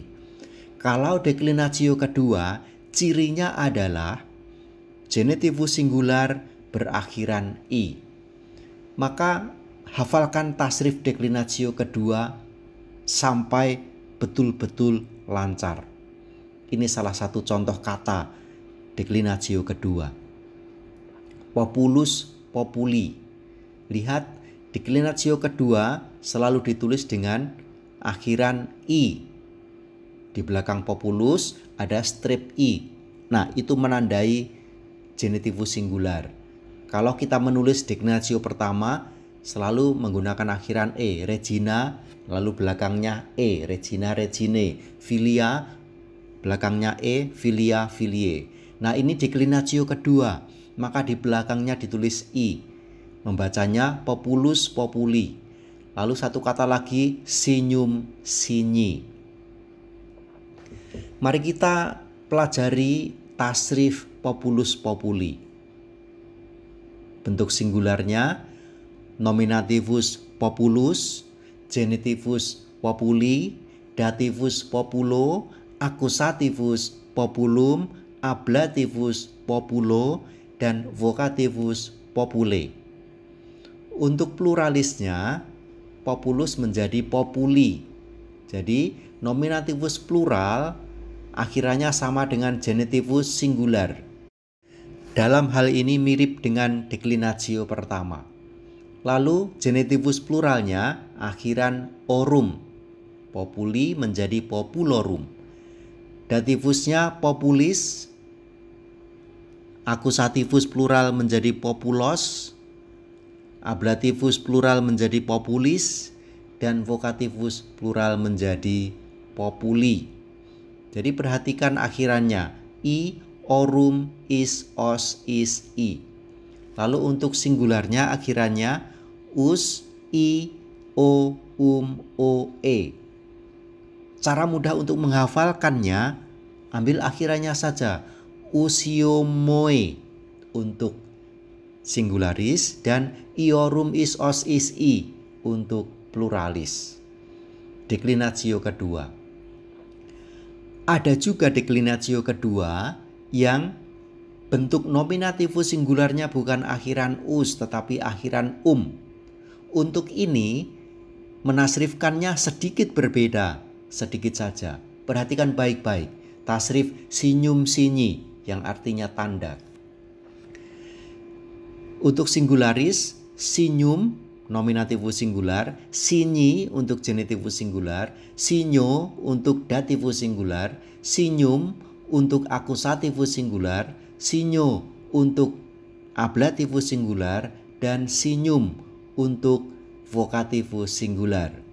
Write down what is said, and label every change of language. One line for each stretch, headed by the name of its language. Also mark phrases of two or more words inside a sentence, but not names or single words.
Indonesian: Kalau deklinatio kedua, cirinya adalah genitivus singular berakhiran i. Maka hafalkan tasrif deklinatio kedua sampai betul-betul lancar. Ini salah satu contoh kata deklinatio kedua.
Latin: Populus, populi.
Indonesian: Lihat, deklinatio kedua selalu ditulis dengan akhiran i. Di belakang populus ada strip i. Nah, itu menandai genitivus singular. Kalau kita menulis deklinatio pertama, selalu menggunakan akhiran e. Regina, lalu belakangnya e.
Latin: Regina, regine.
Indonesian: Filia, belakangnya e.
Latin: Filia, filie.
Indonesian: Nah, ini deklinatio kedua, maka di belakangnya ditulis i. Membacanya
Latin: populus, populi.
Indonesian: Lalu satu kata lagi,
Latin: sinyum, sinyi.
Indonesian: Mari kita pelajari tasrif
Latin: populus, populi.
Indonesian: Bentuk singularnya nominativus populus, genitivus populi, dativus populo, akusativus populum, ablativus populo, dan vocativus popule. Untuk pluralisnya, populus menjadi populi. Jadi nominativus plural akhirannya sama dengan genitivus singular. Dalam hal ini mirip dengan deklinatio pertama. Lalu genitivus pluralnya akhiran orum. Populi menjadi populorum. Dativusnya populis. Akusativus plural menjadi populos. Ablativus plural menjadi populis. Dan vocativus plural menjadi populi. Jadi perhatikan akhirannya.
Latin: I, orum, is, os, is, i. Lalu untuk singularnya akhirannya us, i, o, o, e.
Indonesian: Cara mudah untuk menghafalkannya, ambil akhirannya saja. Usiomoe untuk singularis dan iorum,
Latin: is, os, is, i
Indonesian: untuk pluralis. Deklinatio kedua. Ada juga deklinatio kedua yang bentuk nominativus singularnya bukan akhiran us tetapi akhiran Untuk ini menasrifkannya sedikit berbeda, sedikit saja. Perhatikan baik-baik. Tasrif
Latin: sinyum sinyi
Indonesian: yang artinya tanda. Untuk singularis, sinyum nominativus singular, sinyi untuk genitivus singular, sinyo untuk dativus singular, sinyum untuk akusativus singular, sinyo untuk ablativus singular, dan sinyum untuk vokativus singular.